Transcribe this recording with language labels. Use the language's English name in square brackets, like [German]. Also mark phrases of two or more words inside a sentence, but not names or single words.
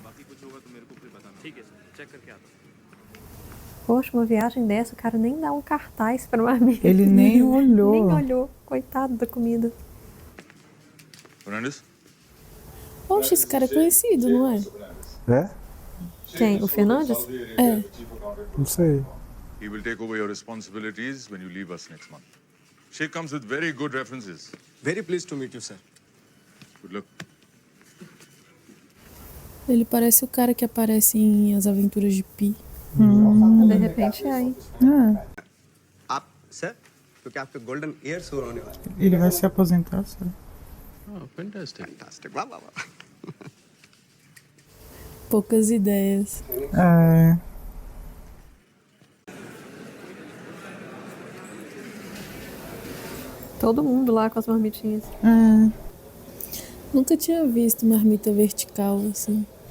[Portuguese] Poxa, uma viagem dessa, o cara nem dá um cartaz pra marmita. Ele nem olhou. Nem olhou. Coitado da comida. Fernandes? Poxa, esse cara é conhecido, não é? É? Quem? O Fernandes? É. Não sei. [English] He will take over your responsibilities when you leave us next month. She comes with very good references. Very pleased to meet you, sir. Good luck. [Portuguese] Ele parece o cara que aparece em As Aventuras de Pi. De repente é, hein? É. [Hindi] आप सर क्योंकि आपके [English] golden years [Hindi] हो होने वाले [Portuguese] Ele vai se aposentar, sabe? [Hindi] फैंटास्टिक वाह वाह वाह [Portuguese] Poucas ideias. É. Todo mundo lá com as marmitinhas. É. Nunca tinha visto marmita vertical assim.